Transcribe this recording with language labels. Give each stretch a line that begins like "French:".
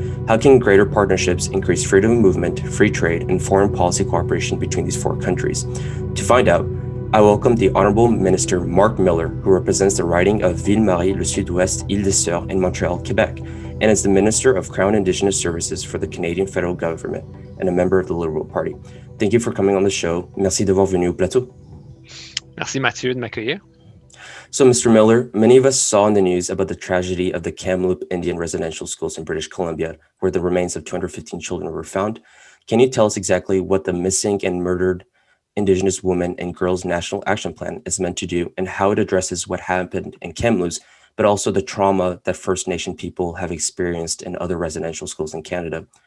English: How can greater partnerships increase freedom of movement, free trade, and foreign policy cooperation between these four countries? To find out, I welcome the Honourable Minister Marc Miller, who represents the riding of Ville-Marie, le Sud-Ouest, Île-des-Sœurs, and Montreal, Quebec, and is the Minister of Crown Indigenous Services for the Canadian federal government and a member of the Liberal Party. Thank you for coming on the show.
French: Merci d'avoir venu au plateau. Merci Mathieu de m'accueillir.
English: So, Mr. Miller, many of us saw in the news about the tragedy of the Kamloops Indian residential schools in British Columbia, where the remains of 215 children were found. Can you tell us exactly what the Missing and Murdered Indigenous Women and Girls National Action Plan is meant to do and how it addresses what happened in Kamloops, but also the trauma that First Nation people have experienced in other residential schools in Canada?